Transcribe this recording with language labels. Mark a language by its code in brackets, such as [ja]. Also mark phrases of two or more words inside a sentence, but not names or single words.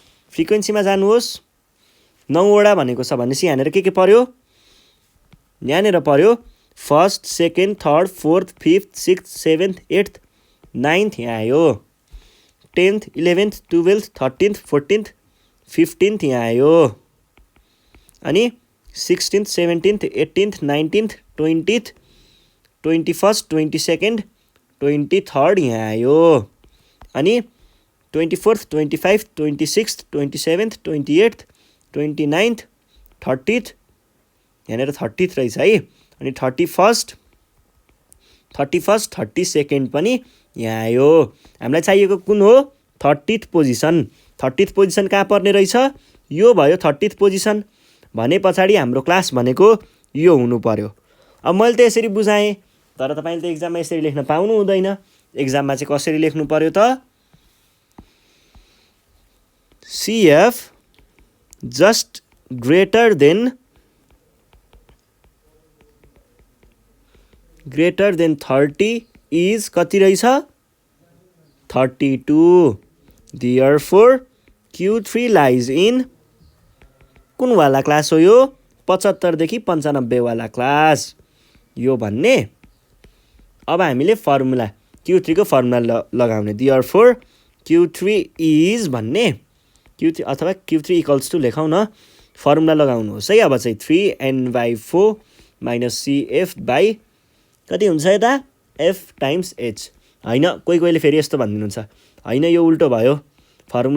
[ne] फ्रिक्वेन्सीमा जानुहोस्, 9 वटा भनेको छ भनेपछि यहाँनिर के पर्यो? यहाँनिर पर्यो [en] first second third fourth fifth sixth seventh eighth ninth [ne] यहाँ आयो 10th 11th 12th 13th 14th 15th यहाँ आयो अनि 16th 17th 18th 19th 20th 21st 22nd 23rd यहाँ आयो अनि 24th 25th 26th 27th 28th 29th 30th यहाँनिर 30th रहेछ है अनि 31st 32nd पनि यहाँ आयो हामीलाई चाहिएको कुन हो 30th पोजिसन 30th पोजिसन कहाँ पर्ने रहेछ यो भयो 30th पोजिसन भने पछाडि हाम्रो क्लास भनेको यो हुनु पर्यो अब मैले त यसरी बुझाएँ तर तपाईले त एक्जाममा यसरी लेख्न पाउनु हुँदैन एक्जाममा चाहिँ कसरी लेख्नु पर्यो त [en] CF just greater than 30 is [ne] कति रहेछ [en] 32 therefore Q3 lies in [ne] कुन वाला क्लास हो यो 75 देखि 95 वाला क्लास यो भन्ने अब हामीले फर्मुला Q3 को फर्मुला लगाउने [en] therefore Q3 is [ne] भन्ने Q3 अथवा Q3 [en] equals to [ne] लेखौँ न फर्मुला लगाउनुहोस् है अब चाहिँ 3n/4 - CF बाई कति हुन्छ यता [en] F times H [ne] हैन कोहीले फेरि यस्तो भनिदिनुहुन्छ हैन यो उल्टो भयो फर्मुला